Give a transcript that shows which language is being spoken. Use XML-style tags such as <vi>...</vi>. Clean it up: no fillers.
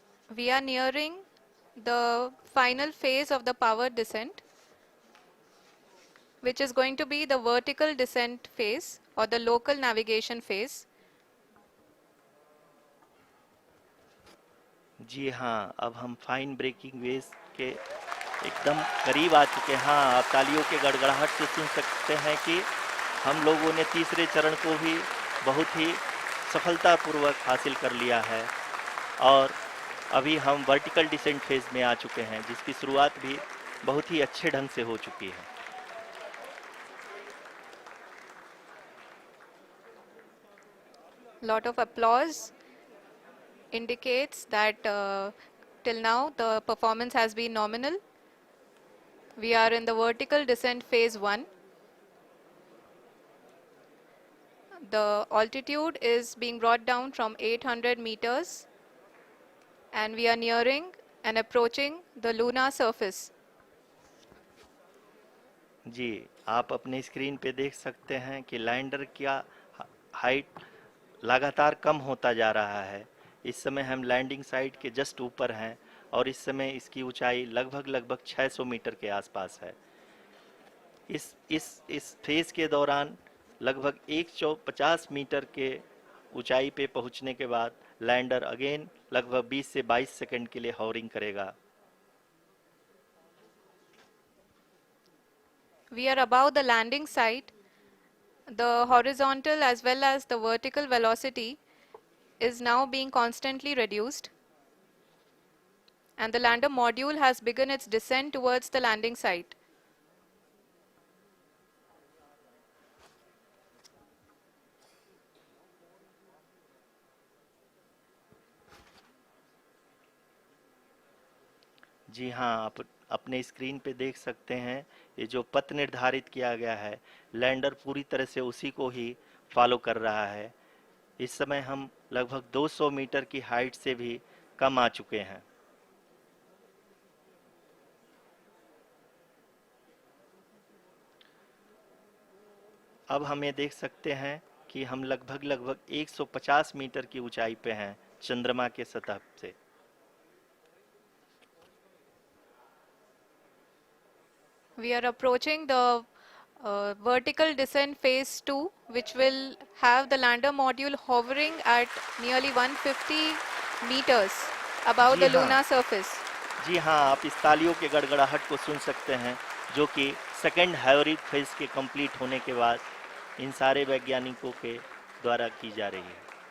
<en>We are nearing the final phase of the power descent. which is going to be the vertical descent phase or the local navigation phase.</en> <hi>जी हाँ, अब हम fine breaking waves के एकदम करीब आ चुके हैं। हाँ, आप तालियों के गड़गड़ाहट से सुन सकते हैं कि हम लोगों ने तीसरे चरण को भी बहुत ही सफलतापूर्वक हासिल कर लिया है और अभी हम वर्टिकल डिसेंट फेज में आ चुके हैं, जिसकी शुरुआत भी बहुत ही अच्छे ढंग से हो चुकी है।</hi> <en>Lot of applause indicates that till now the performance has been nominal. We are in the vertical descent phase 1. The altitude is being brought down from 800 meters and we are nearing and approaching the lunar surface.</en> <hi>जी, आप अपने screen पे देख सकते हैं कि lander का height लगातार कम होता जा रहा है। इस समय हम लैंडिंग साइट के जस्ट ऊपर हैं और इस समय इसकी ऊंचाई लगभग 600 मीटर के आसपास है। इस फेज के दौरान लगभग 150 मीटर के ऊंचाई पे पहुंचने के बाद लैंडर अगेन लगभग 20 से 22 सेकंड के लिए हॉवरिंग करेगा।</hi> <en>We are above the landing site. The horizontal as well as the vertical velocity is now being constantly reduced. And the lander module has begun its descent towards the landing site.</en> <hi>जी हाँ, आप अपने screen पे देख सकते हैं ये जो पथ निर्धारित किया गया है, लैंडर पूरी तरह से उसी को ही फॉलो कर रहा है। इस समय हम लगभग 200 मीटर की हाइट से भी कम आ चुके हैं। अब हम ये देख सकते हैं कि हम लगभग 150 मीटर की ऊंचाई पे हैं चंद्रमा के सतह से।</hi> <en>We are approaching the vertical descent phase 2, which will have the lander module hovering at nearly 150 meters above the lunar surface.</en> <hi>जी हाँ, आप इस तालियों के गड़गड़ाहट को सुन सकते हैं, जो कि सेकेंड हाइब्रिड फेज के कंप्लीट होने के बाद इन सारे वैज्ञानिकों के द्वारा की जा रही है।</hi>